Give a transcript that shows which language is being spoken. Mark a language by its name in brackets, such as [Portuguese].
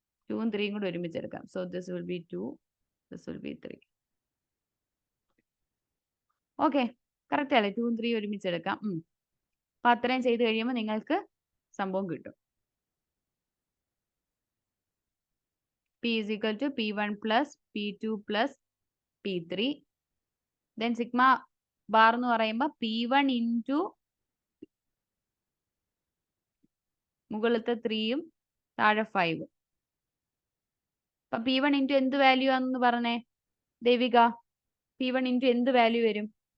[Malayalam] 2ഉം 3ഉം കൂടെ ഒരുമിച്ച് എടുക്കാം. [English] So this will be 2, this will be 3. [Malayalam] Okay, correct അല്ലേ? 2ഉം 3ഉം ഒരുമിച്ച് എടുക്കാം. അപ്പൊ അത്രയും ചെയ്ത് കഴിയുമ്പോൾ നിങ്ങൾക്ക് സംഭവം കിട്ടും. [English] P is equal to P1 plus P2 plus P3. Then sigma bar [Malayalam] എന്ന് പറയുമ്പോൾ P1 into മുകളിലത്തെ 3ഉം താഴെ 5ഉം. അപ്പൊ P1 into എന്ത് വാല്യൂ ആണെന്ന് പറഞ്ഞേ ദേവിക? P1 into എന്ത് വാല്യൂ വരും?